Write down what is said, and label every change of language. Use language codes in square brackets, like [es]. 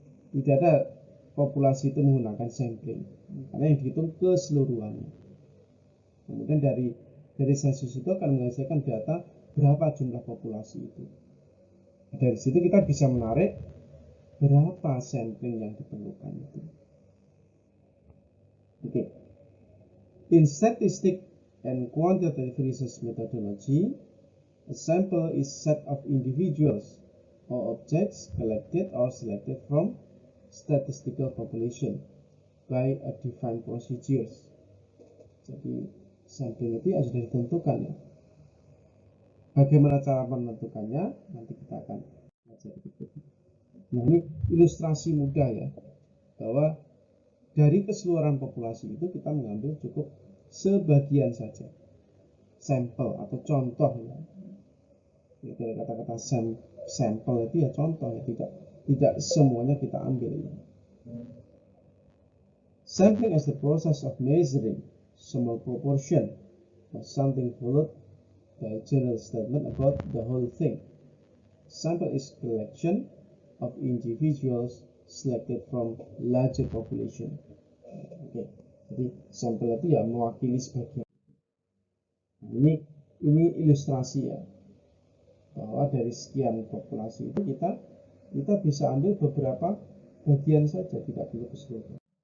[id] Tidak ada populasi itu menggunakan sampling, karena yang dihitung keseluruhannya. Kemudian dari sensus itu akan menghasilkan data berapa jumlah populasi itu. Dari situ kita bisa menarik berapa sampling yang diperlukan itu. Oke. [en] In statistic and quantitative research methodology, a sample is set of individuals or objects collected or selected from statistical population by a defined procedures. [id] Jadi sampling itu sudah ditentukan ya. Bagaimana cara menentukannya? Nanti kita akan belajar berikutnya. Nah, ini ilustrasi mudah ya, bahwa dari keseluruhan populasi itu kita mengambil cukup sebagian saja sampel atau contoh ya. Dari kata-kata sampel itu ya contoh ya, tidak semuanya kita ambil ya. [en] Sampling is the process of measuring small proportion of something followed by a general statement about the whole thing. Sample is collection of individuals selected from larger population. [id] Oke. Jadi sampel itu ya mewakili sebagian. Nah, ini ilustrasi ya, bahwa dari sekian populasi itu kita bisa ambil beberapa bagian saja, tidak perlu keseluruhan.